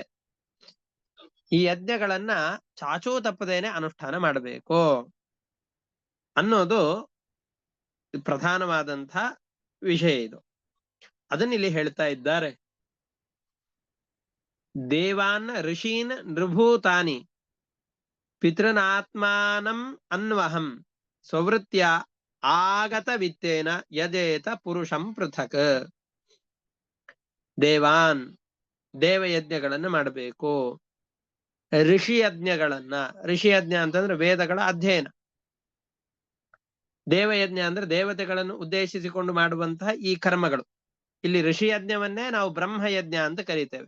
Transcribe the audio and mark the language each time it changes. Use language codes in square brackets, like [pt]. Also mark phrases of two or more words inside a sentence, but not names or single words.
[kn] ಈ ಯಜ್ಞಗಳನ್ನ ಚಾಚೂ ತಪ್ಪದೇನೆ ಅನುಷ್ಠಾನ ಮಾಡಬೇಕು ಅನ್ನೋದು ಪ್ರಧಾನವಾದಂಥ ವಿಷಯ. ಇದು ಅದನ್ನ ಇಲ್ಲಿ ಹೇಳ್ತಾ ಇದ್ದಾರೆ. [sa] ದೇವಾನ್ ಋಷೀನ್ ನೃಭೂತಾನಿ ಪಿತೃನಾತ್ಮಾನಂ ಅನ್ವಹಂ ಸ್ವವೃತ್ಯ ಆಗತ ವಿತ್ತೇನ ಯಜೇತ ಪುರುಷಂ ಪೃಥಕ್. [kn] ದೇವಾನ್ ದೇವಯಜ್ಞಗಳನ್ನು ಮಾಡಬೇಕು. ಋಷಿಯಜ್ಞಗಳನ್ನ, ಋಷಿಯಜ್ಞ ಅಂತಂದ್ರೆ ವೇದಗಳ ಅಧ್ಯಯನ. ದೇವಯಜ್ಞ ಅಂದ್ರೆ ದೇವತೆಗಳನ್ನು ಉದ್ದೇಶಿಸಿಕೊಂಡು ಮಾಡುವಂತಹ ಈ ಕರ್ಮಗಳು. ಇಲ್ಲಿ ಋಷಿಯಜ್ಞವನ್ನೇ ನಾವು ಬ್ರಹ್ಮಯಜ್ಞ ಅಂತ ಕರೀತೇವೆ.